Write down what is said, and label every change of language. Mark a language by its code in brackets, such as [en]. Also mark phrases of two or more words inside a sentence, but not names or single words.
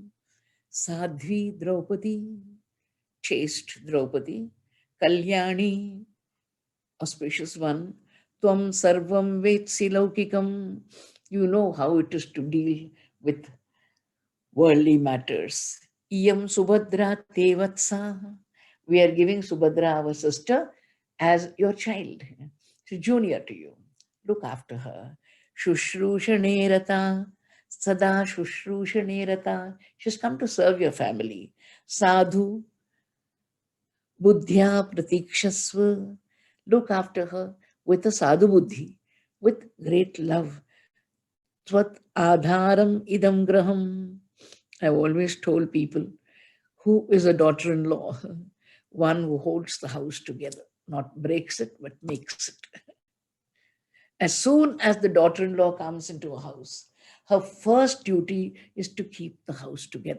[en] Sadhvi Draupadi, chaste Draupadi, Kalyani, auspicious one, [sa] त्वं सर्वं वेत्सि लौकिकम्. [en] You know how it is to deal with worldly matters. [sa] इयं सुभद्रा ते वत्सा. [en] We are giving Subhadra, our sister, as your child. She's junior to you. Look after her. [sa] Shushrushanerata. सदा शुश्रूषणेरता. [en] She's come to serve your family. [sa] साधु बुद्ध्या प्रतीक्षस्व. [en] Look after her with a [sa] साधु बुद्धि, [en] with great love. [sa] त्वत् आधारम् इदम् गृहम्. [en] I've always told people, who is a daughter-in-law? One who holds the house together, not breaks it, but makes it. As soon as the daughter-in-law comes into a house, her first duty is to keep the house together.